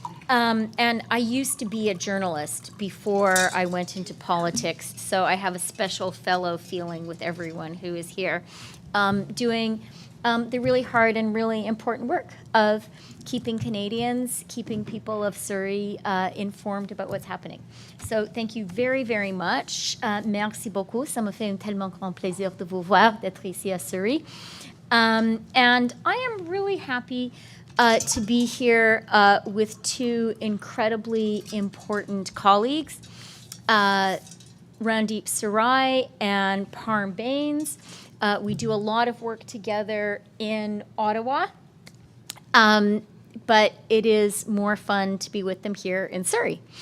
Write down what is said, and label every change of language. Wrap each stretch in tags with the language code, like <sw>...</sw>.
<en>And I used to be a journalist before I went into politics, so I have a special fellow feeling with everyone who is here, doing the really hard and really important work of keeping Canadians, keeping people of Surrey informed about what's happening. So thank you very, very much.</en> <fr>Merci beaucoup. Ça me fait un tellement grand plaisir de vous voir, d'être ici à Surrey.</fr> <en>And I am really happy to be here with two incredibly important colleagues, Randeep Sarai and Parm Bains. We do a lot of work together in Ottawa, but it is more fun to be with them here in Surrey.</en>